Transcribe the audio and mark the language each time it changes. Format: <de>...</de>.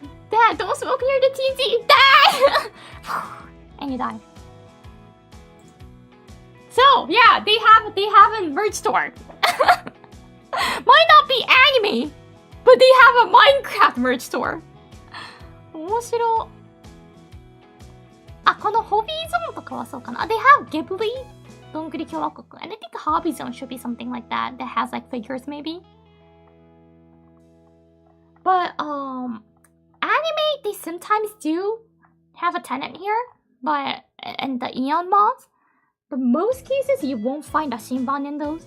<en>Dad, don't smoke near the TNT. Die. And you died. So yeah, they have a merch store. Might not be anime, but they have a Minecraft merch store.</en> <ja>面白い。このホビーゾーンとかはそうかな。</ja> <en>They have Ghibli,</en> <ja>どんぐり共和国.</ja> <en>And I think Hobby Zone should be something like that. That has like figures maybe. But anime, they sometimes do have a tenant here. But in the Aeon malls. But most cases you won't find Rashinban in those.</en>